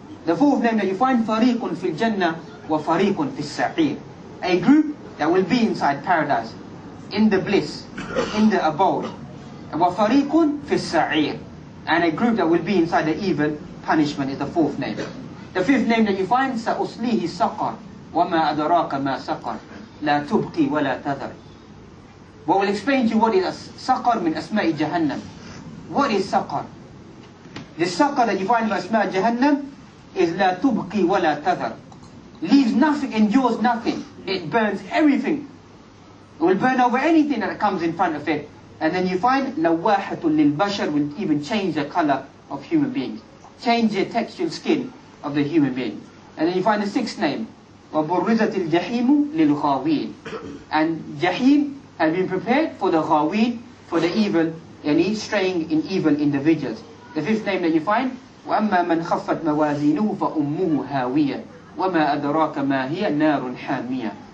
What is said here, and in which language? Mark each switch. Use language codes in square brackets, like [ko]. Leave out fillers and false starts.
[en] The fourth name that you find, [ar] فَرِيقٌ فِي الْجَنَّةِ وَفَرِيقٌ فِي السَّعِيرِ. [en] A group that will be inside paradise, in the bliss, in the abode. [ar] وَفَرِيقٌ فِي السَّعِيرِ. [en] And a group that will be inside the evil punishment is the fourth name. The fifth name that you find, [ar] سَأُصْلِيهِ سَقَرْ وَمَا أَدْرَاكَ مَا سَقَرْ لَا تُبْقِي وَلَا تَذَرْ. [en] What will explain to you what is Saqar [ar] min Asma'i Jahannam. [en] What is Saqar? The Saqar that you find in Asma'i Jahannam is [ar] La tubqi wa la tadhar. [en] Leaves nothing, endures nothing. It burns everything. It will burn over anything that comes in front of it. And then you find [ar] Lawahatul lil bashar, [en] will even change the color of human beings. Change the textural skin of the human being. And then you find the sixth name, [ar] وَبُرِّزَتِ الْجَحِيمُ لِلْغَاوِينَ. [en] And Jahim has been prepared for the Ghaween, for the evil, straying in evil individuals. The fifth name that you find, [ar] وَأَمَّا مَنْ خَفَّتْ مَوَازِينُهُ فَأُمُّهُ هَاوِيَةٌ وَمَا أَدْرَاكَ مَا هِيَ نَارٌ حَامِيَةٌ.